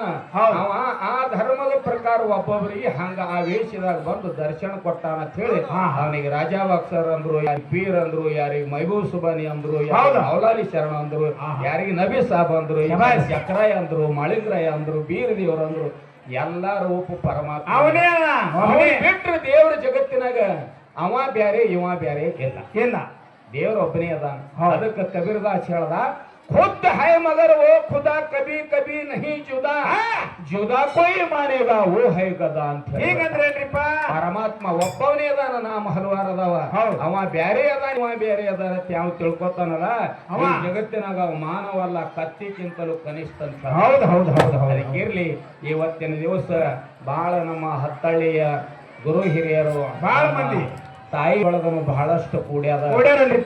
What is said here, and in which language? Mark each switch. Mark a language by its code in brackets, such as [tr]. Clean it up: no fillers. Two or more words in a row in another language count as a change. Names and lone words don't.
[kn] ಅವ ಆ ಧರ್ಮದ ಪ್ರಕಾರ ಒಬ್ಬೊಬ್ಬರಿಗೆ ಹಂಗ ಆ ವೇಷದಾಗ ಬಂದು ದರ್ಶನ ಕೊಟ್ಟಾನ ಅಂತ ಹೇಳಿ ಅವನಿಗೆ ರಾಜಾ ಬಾಕ್ಸರ್ ಅಂದ್ರು, ಯಾರಿಗೆ ಪೀರ್ ಅಂದ್ರು, ಯಾರಿಗೆ ಮೈಬೂಬ್ ಸುಬಾನಿ ಅಂದ್ರು, ಮೌಲಾಲಿ ಶರಣ ಅಂದ್ರು, ಯಾರಿಗೆ ನಬಿ ಸಾಬ್ ಅಂದ್ರು, ಜಕ್ರಾಯ ಅಂದ್ರು, ಮಾಳಿಂಗರಾಯ ಅಂದ್ರು, ಬೀರ್ ದೇವ್ರ ಅಂದ್ರು. ಎಲ್ಲಾ ರೂಪ ಪರಮಾತ್ಮ ಅವನೇ. ಬಿಟ್ರೆ ದೇವ್ರ ಜಗತ್ತಿನಾಗ ಅವ ಬ್ಯಾರೆ ಇವ ಬ್ಯಾರೆ ಇಲ್ಲ ಇಲ್ಲ. ದೇವ್ರ ಒಬ್ಬನೇ ಅದಾನ. ಅದಕ್ಕೆ ಕಬೀರದಾಸ್ ಹೇಳ್ದ, [hi] खुद है मगर वो खुदा कभी कभी नहीं जुदा, जुदा कोई मानेगा वो है गदा [kn] ಅಂತ. ಹೀಗಂದ್ರೇನ್ರಿಪ್ಪ? ಪರಮಾತ್ಮ ಒಬ್ಬವನೇ ಅದಾನ, ನಾಮ ಹಲವಾರು ಅದಾವ. ಅವ ಬ್ಯಾರೆ ಅದಾನ, ಇವ ಬ್ಯಾರೆ ಅದಾನ ಅಂತ ಯಾವ ತಿಳ್ಕೊತಾನಲ್ಲ, ಅವ ಜಗತ್ತಿನಾಗ ಅವ ಮಾನವಲ್ಲ, ಕತ್ತಿಗಿಂತಲೂ ಕನಿಷ್ಠ ಅಂತ. ಹೌದು ಹೌದು ಹೌದು. ಅದಕ್ಕಿರ್ಲಿ ಇವತ್ತಿನ ದಿವಸ ಬಹಳ ನಮ್ಮ ಹತ್ತಳ್ಳಿಯ ಗುರು ಹಿರಿಯರು ಬಹಳ ಮಂದಿ ತಾಯಿ ಒಳಗನು ಬಹಳಷ್ಟು ಕೂಡ್ಯಾರಲ್ರಿಪ್ಪ.